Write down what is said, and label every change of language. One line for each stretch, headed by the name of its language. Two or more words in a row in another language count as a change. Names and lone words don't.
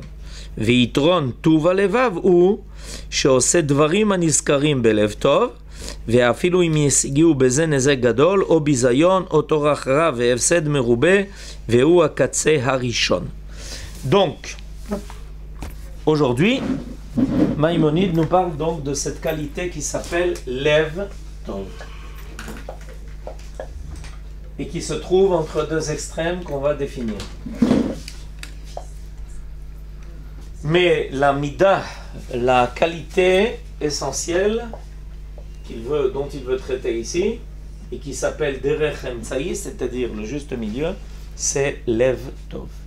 Hebrew: ויתרון טוב הלבב הוא שעושה דברים הנזכרים בלב טוב, ואפילו אם ישיגו בזה נזק גדול, או ביזיון, או טורח רע והפסד מרובה, והוא הקצה הראשון.
French: Donc, aujourd'hui, Maïmonide nous parle donc de cette qualité qui s'appelle
Hebrew: לב טוב,
French: et qui se trouve entre deux extrêmes qu'on va définir. Mais la mida, la qualité essentielle dont il veut traiter ici, et qui s'appelle
Hebrew: דרך אמצעי,
French: c'est-à-dire le juste milieu, c'est Lev Tov.